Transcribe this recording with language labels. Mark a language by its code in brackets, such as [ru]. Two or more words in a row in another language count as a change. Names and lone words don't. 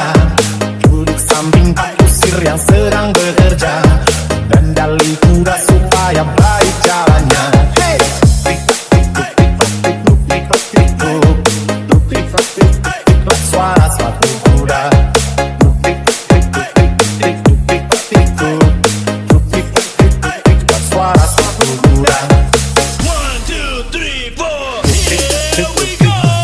[id] Duduk samping Pak Kusir yang sedang bekerja, dan dalih kuda supaya baik jalannya. Hey! Tik-tik-tik-tik-tik-tik-tik-tik-tik-tik-tik-tik-tik-tik-tik, suara sepatu kuda. Tik-tik-tik-tik-tik-tik-tik-tik-tik-tik, suara sepatu kuda. [en] 1, 2, 3, 4. Here we go.